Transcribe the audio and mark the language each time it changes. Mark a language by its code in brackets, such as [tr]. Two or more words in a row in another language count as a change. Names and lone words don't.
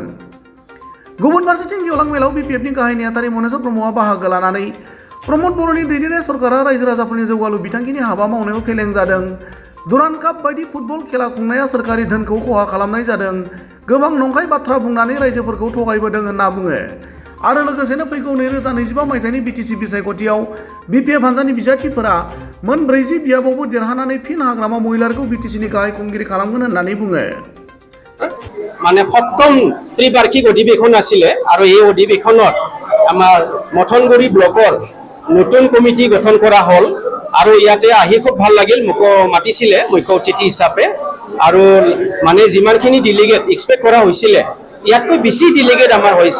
[brx] गुबुन फारसेथिं गेवलां मेलाव बिपिएफनि गाहाय नेहाथारि मनेस्वर ब्रह्मआ बाहागो लानानै प्रमद बर'नि दैदेननाय सरकारा रायजो राजाफोरनि जौगालु बिथांखिनि हाबा मावनायाव फेलें जादों, दुरान्ड काप बायदि फुटबल खेला खुंनाया सोरखारि धोनखौ खहा खालामनाय जादों, गोबां नंखाय बाथ्रा बुंनानै रायजोफोरखौ थगायबोदों होनना बुङो आरो लोगोसेनो फैगौ 2025 मायथाइनि बिटिसि बिसायख'थियाव बिपिएफ हानजानि बिजाथिफोरा मोन 40 बियाबावबो देरहानानै फिन हाग्रामा महिलारखौ बिटिसिनि गाहाय खुंगिरि खालामगोन होननानै बुङो। [as] মানে সপ্তম ত্ৰিবাৰ্ষিক অধিৱেশন আছিলে আৰু এই অধিৱেশনত আমাৰ মথনগুৰি ব্লকৰ নতুন কমিটি গঠন কৰা হ'ল আৰু ইয়াতে আহি খুব ভাল লাগিল। মোক মাতিছিলে মুখ্য অতিথি হিচাপে আৰু মানে যিমানখিনি [en] delegate expect [as] কৰা হৈছিলে ইয়াতকৈ বেছি ডেলিগেট আমাৰ হৈছে।